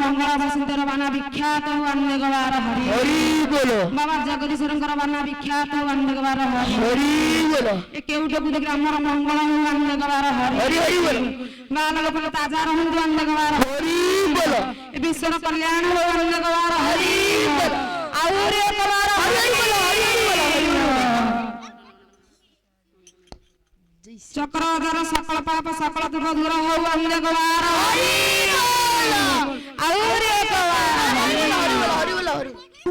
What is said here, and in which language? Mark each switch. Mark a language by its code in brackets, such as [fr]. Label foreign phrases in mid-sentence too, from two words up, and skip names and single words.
[or] ବସନ୍ତର ବାନା ବିଖ୍ୟାତ ଅନେକ ବାର ହରି [hi] हरि बोलो [or] ବାବା ଜଗଦୀଶ୍ୱରଙ୍କର ବାନା ବିଖ୍ୟାତ ଅନେକ ବାର ହରି [hi] हरि बोलो [or] ଏ କେଉଟକୁ ଦେଖି ଆମର ମଙ୍ଗଳ ଅନେକ ବାର ହରି [hi] हरि हरि बोलो [or] ମା ଲୋକଙ୍କ ତାଜା ରହନ୍ତୁ ଅନେକ ବାର [hi] हरि बोलो [or] ଏ ବିଶ୍ୱର କଲ୍ୟାଣ ହଉ ଅନେକ ବାର ହରି ଆହୁରି ଏକ ବାର ହରି ଚକ୍ରଧର ସକଳ ପାପ ସକଳ ଦୁଃଖ ଦୂର ହଉ ଅନେକ ବାର ହରି ଆହୁରି ଏକ ବାର [hi] हरि बोलो हरि बोलो हरि